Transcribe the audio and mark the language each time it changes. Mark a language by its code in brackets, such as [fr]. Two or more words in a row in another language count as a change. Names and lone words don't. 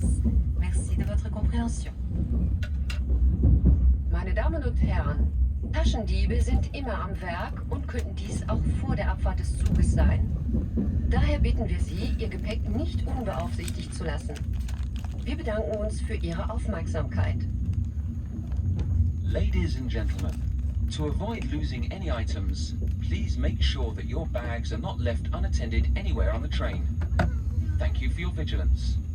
[fr] Merci de votre compréhension. [de] Meine Damen und Herren, Taschendiebe sind immer am Werk und könnten dies auch vor der Abfahrt des Zuges sein. Daher bitten wir Sie, Ihr Gepäck nicht unbeaufsichtigt zu lassen. Wir bedanken uns für Ihre Aufmerksamkeit. [en] Ladies and gentlemen, to avoid losing any items, please make sure that your bags are not left unattended anywhere on the train. Thank you for your vigilance.